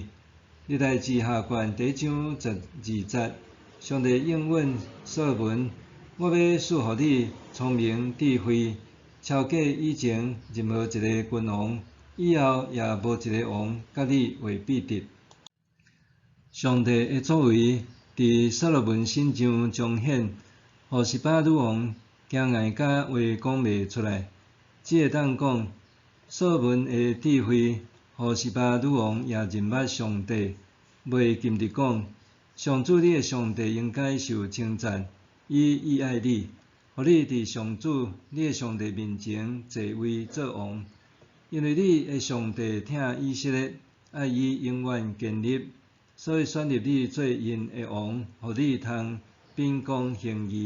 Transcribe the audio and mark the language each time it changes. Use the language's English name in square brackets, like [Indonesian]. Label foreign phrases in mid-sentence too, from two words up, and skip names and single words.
[Min Nan Chinese] 历代志下卷第1章12节，上帝应允所罗门：我要赐予你聪明智慧，超过以前任何一个君王，以后也无一个王甲你会比得。上帝的作为伫所罗门身上彰显，互示巴女王惊讶甲话讲袂出来。只会当讲，所罗门的智慧，互示巴女王也认捌上帝。袂禁止讲，上主你的上帝应该受称赞，伊意爱你，互你伫上主你的上帝面前坐位做王，因为你的上帝疼以色列，爱伊永远建立，所以选立你做因的王，互你通秉公行义。